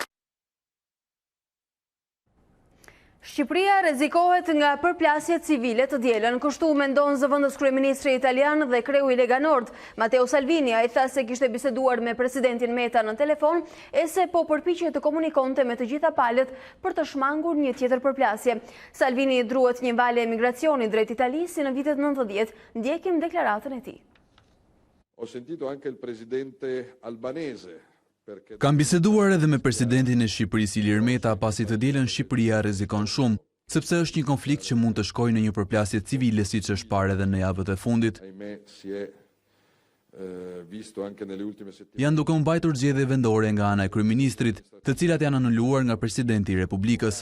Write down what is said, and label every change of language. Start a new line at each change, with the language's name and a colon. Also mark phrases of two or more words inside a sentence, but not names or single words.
Albanian: Shqipëria rrezikohet nga përplasjet civile të dielën, kështu mendon zëvendës kryeministri italian dhe kreu i Lega Nord, Matteo Salvini. Ai tha se kishte biseduar me presidentin Meta në telefon e se po përpiqej të komunikonte me të gjitha palët për të shmangur një tjetër përplasje. Salvini druhet një vale emigracioni drejt Italisë si në vitet 90. Ndjekim deklaratën e tij.
Italian: Ho sentito anche il presidente albanese.
Albanian: Kam biseduar edhe me presidentin e Shqipërisë Ilir Meta pasi të dielën Shqipëria rrezikon shumë, sepse është një konflikt që mund të shkojë në një përplasje civile siç është parë edhe në javët e fundit. Janë duke u mbajtur zgjedhje vendore nga ana e kryeministrit, të cilat janë anuluar nga presidenti i Republikës.